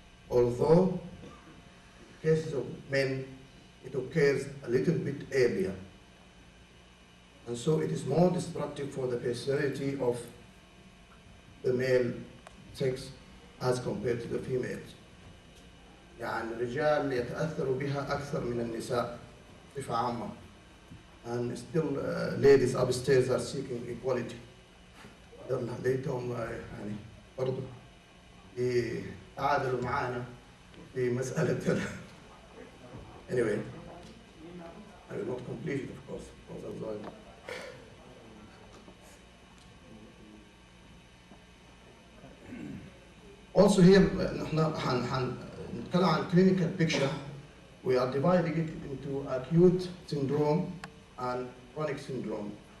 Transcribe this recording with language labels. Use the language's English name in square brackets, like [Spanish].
[English] Although in cases of men, it occurs a little bit earlier. And so it is more destructive for the personality of the male sex as compared to the females. [Arabic] يعني الرجال يتأثروا بها أكثر من النساء بصفة عامة. [English] And still ladies upstairs are seeking equality. [Arabic] لقيتهم يعني برضو تعادلوا معانا في مسألة. [English] Anyway, I will not complete it, of course, because of the. Also here, [Arabic] نحن نتكلم عن [English] clinical picture. We are dividing it into acute syndrome and chronic syndrome.